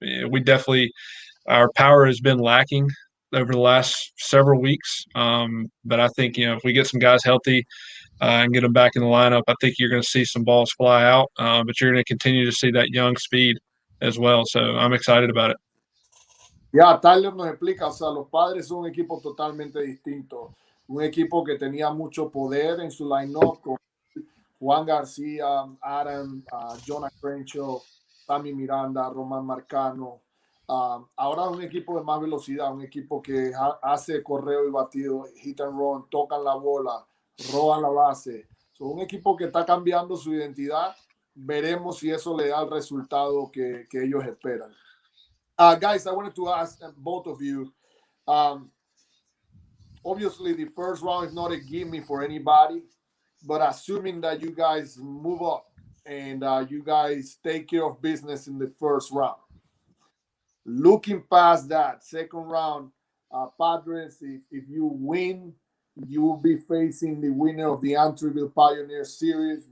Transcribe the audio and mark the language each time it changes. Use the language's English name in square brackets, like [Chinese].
[English] We definitely, our power has been lacking over the last several weeks, but I think if we get some guys healthy and get them back in the lineup, I think you're going to see some balls fly out, but you're going to continue to see that young speed as well. So I'm excited about it. [Spanish] Ya, Tyler nos explica, o sea, los Padres son un equipo totalmente distinto. Un equipo que tenía mucho poder en su line-up con Juan García, Adam, Jonah Crenshaw, Sammy Miranda, Román Marcano. Ahora es un equipo de más velocidad, un equipo que hace correo y batido, hit and run, tocan la bola, roban la base. Un equipo que está cambiando su identidad. Veremos si eso le da el resultado que ellos esperan. [English] Guys, I wanted to ask both of you. Obviously, the first round is not a gimme for anybody, but assuming that you guys move up and you guys take care of business in the first round, looking past that second round, Padres, if you win, you will be facing the winner of the Antwerville Pioneer Series.